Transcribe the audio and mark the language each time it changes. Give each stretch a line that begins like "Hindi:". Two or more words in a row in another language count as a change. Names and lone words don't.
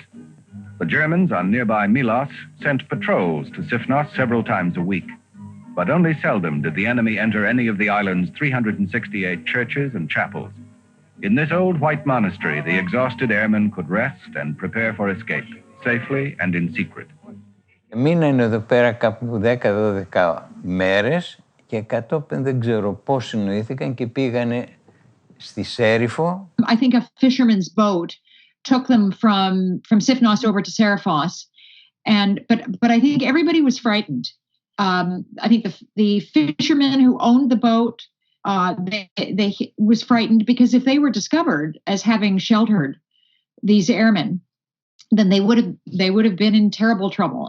English: The Germans on nearby Milos sent patrols to Sifnos several times a week, but only seldom did the enemy enter any of the island's 368 churches and chapels. In this old white monastery, the exhausted airmen could rest and prepare for escape, safely and in secret.
Greek: Μείνανε εδώ πέρα κάπου 10-12 μέρες και κατόπιν δεν ξέρω πώς συνοήθηκαν και πήγανε στη Σέριφο.
English: I think a fisherman's boat took them from Sifnos over to Serifos, but I think everybody was frightened. I think the fisherman who owned the boat they was frightened because if they were discovered as having sheltered these airmen, then they would have been in terrible trouble.